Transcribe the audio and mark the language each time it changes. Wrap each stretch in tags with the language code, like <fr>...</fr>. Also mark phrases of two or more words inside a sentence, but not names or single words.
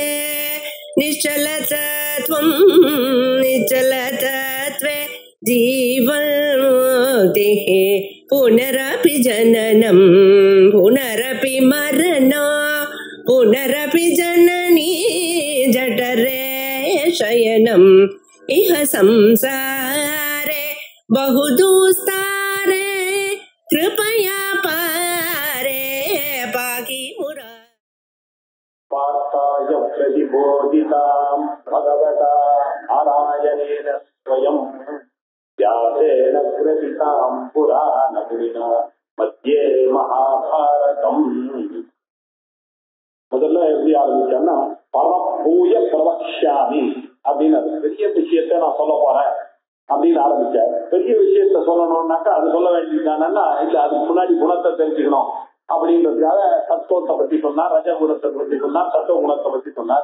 <sa>निश्चलतत्वं निश्चलतत्वे जीवन्मुक्तिः पुनरपि जननं पुनरपि मरणं पुनरपि जननी जठरे शयनम् इह संसारे बहुदुस्तारे कृपया पारे पाहि मुरा पार्थाय प्रतिबोधितां भगवता नारायणेन स्वयं व्यासेन ग्रथितां पुराणमुनिना मध्ये महाभारतम्.</sa> <ta>முதல்ல எப்படி ஆரம்பிச்சேன்னா</ta> <sa>परं भूयः प्रवक्ष्यामि</sa> <ta>அப்படின்னு பெரிய விஷயத்த நான் சொல்ல போறேன் அப்படின்னு ஆரம்பிச்சேன். பெரிய விஷயத்த சொல்லணும்னாக்கா அது சொல்ல வேண்டியதானா இல்ல அதுக்கு முன்னாடி குணத்தை தெரிஞ்சுக்கணும் அப்படின்றதுக்காக தத்துவத்தை பத்தி சொன்னார், ரஜகுணத்தை பத்தி சொன்னார், சத்துவ குணத்தை பத்தி சொன்னார்.</ta>